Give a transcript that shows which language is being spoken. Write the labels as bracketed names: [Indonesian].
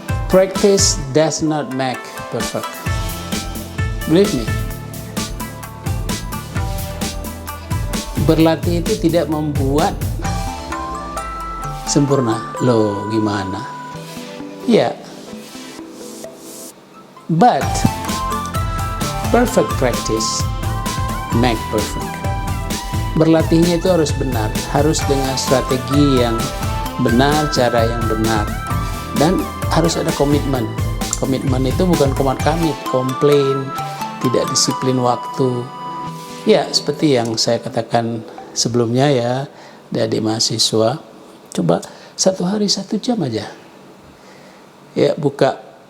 [English] Practice does not make perfect. Believe me. [Indonesian] Berlatih itu tidak membuat sempurna. Loh, gimana? Ya. [English] But perfect practice make perfect. [Indonesian] Berlatihnya itu harus benar, harus dengan strategi yang benar, cara yang benar, dan harus ada komitmen. Komitmen itu bukan komplain, tidak disiplin waktu. Ya, seperti yang saya katakan sebelumnya ya, adik mahasiswa, coba 1 hari 1 jam aja. Ya, buka.